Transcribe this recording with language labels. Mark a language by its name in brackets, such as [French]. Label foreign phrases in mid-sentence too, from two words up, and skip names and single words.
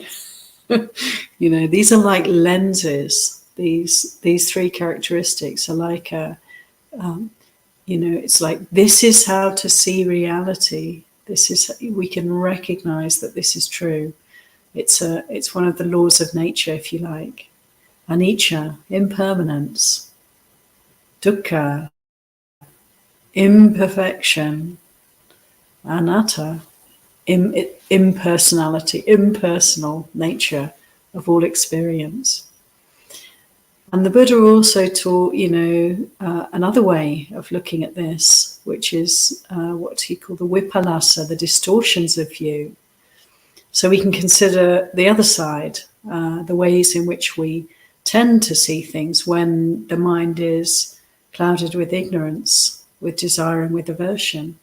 [English] These are like lenses. These three characteristics are like it's like, this is how to see reality. We can recognize that this is true. It's one of the laws of nature, if you like. Anicca, impermanence. Dukkha, imperfection. Anatta, impersonality, impersonal nature of all experience. And the Buddha also taught, another way of looking at this, which is what he called the vipallasa, the distortions of view. So we can consider the other side, the ways in which we tend to see things when the mind is clouded with ignorance, with desire and with aversion.